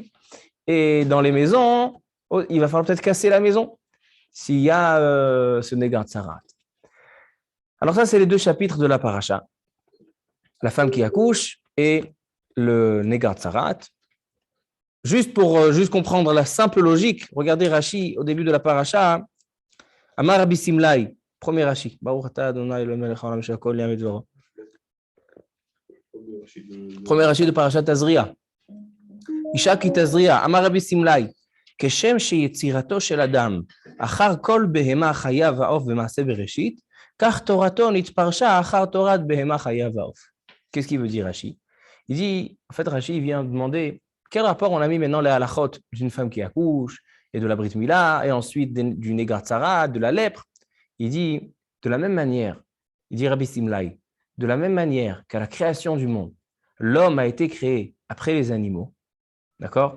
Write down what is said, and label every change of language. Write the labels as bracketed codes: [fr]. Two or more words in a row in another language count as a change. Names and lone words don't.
[fr] Et dans les maisons, il va falloir peut-être casser la maison s'il y a ce [he] נגע צרעת. [fr] Alors ça, c'est les 2 chapitres de la paracha. La femme qui accouche et le [he] נגע צרעת. [fr] Juste pour comprendre la simple logique, regardez Rashi au début de la paracha. [he] אמר רבי שמלאי, [fr] premier Rashi. [he] ברוך אתה ה' אלהינו מלך העולם שהכל נהיה בדברו. [fr] Premier Rashi de parashat Tazria. [he] אשה כי תזריע אמר רבי שמלאי, כשם שיצירתו של אדם אחר כל בהמה חיה ועוף במעשה בראשית, כך תורתו נתפרשה אחר תורת בהמה חיה ועוף. [fr] Qu'est-ce qu'il veut dire Rashi? Il dit, en fait Rashi vient demander quel rapport on a mis maintenant les halachot d'une femme qui accouche et de la [he] ברית מילה [fr] et ensuite du [he] נגע צרעת, [fr] de la lèpre. Il dit, de la même manière, il dit Rabbi Simlai, de la même manière qu'à la création du monde, l'homme a été créé après les animaux, d'accord?